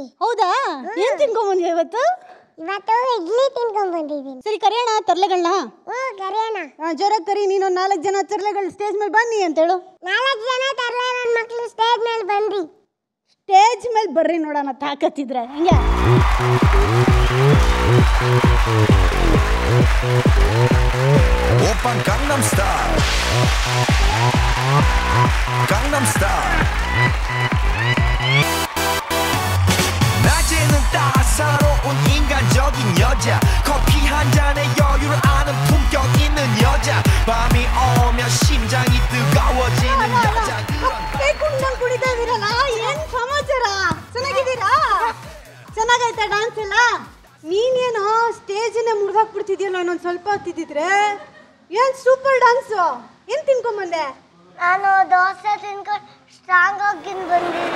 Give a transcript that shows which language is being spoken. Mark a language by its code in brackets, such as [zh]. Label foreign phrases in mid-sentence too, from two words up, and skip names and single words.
[kn] ಹೌದಾ? ಏನ್ ತಿನ್ಕೊಂಬಂದ್ಯಾ ಇವತ್ತು? ಇವತ್ತು ಇಡ್ಲಿ ತಿನ್ಕೊಂಡ್ ಬಂದಿದ್ದೀನಿ. ಸರಿ ಕರೆಯೋಣ ತರ್ಲೆಗಳನ್ನ. ಕರೆಯೋಣ. ಜೋರಾಗಿ ಕರಿ. ನೀನೊಂದು 4 ಜನ ತರ್ಲೆಗಳು ಸ್ಟೇಜ್ ಮೇಲೆ ಬನ್ನಿ ಅಂತ ಹೇಳು. 4 ಜನ ತರಲೆ ನನ್ನ ಮಕ್ಕಳು ಸ್ಟೇಜ್ ಮೇಲೆ ಬಂದ್ರಿ. ಸ್ಟೇಜ್ ಮೇಲೆ ಬರ್ರಿ ನೋಡೋಣ ತಾಕತ್ತಿದ್ರೆ. ಹೆಂಗೆ? [ko] 오빤 강남스타일 강남스타일 낮에는 따사로운 인간적인 여자 커피 한 잔에 여유를 아는 품격 있는 여자 밤이 오면 심장이 뜨거워지는 여자 [kn] ಕುಡಿತಾ ಇದೀರಲ್ಲ, ಏನ್ ಸಮಾಚಾರ? ಚೆನ್ನಾಗಿದ್ದೀರಾ? ಚೆನ್ನಾಗೈತಾ ಡಾನ್ಸ್ ಎಲ್ಲ? ನೀನೇನೋ ಸ್ಟೇಜನ್ನೇ ಮುರಿದಾಕ್ಬಿಡ್ತಿದ್ಯಲ್ಲ ಇನ್ನೊಂದು ಸ್ವಲ್ಪ ಹೊತ್ತಿದ್ರೆ. ಏನ್ [en] super dance. [kn] ಏನ್ ತಿನ್ಕೊಂಬಂದೆ? ನಾನು ದೋಸೆ ತಿನ್ಕೊಂಡು ಸ್ಟ್ರಾಂಗ್ ಆಗಿ ಬಂದಿದ್ದೀನಿ.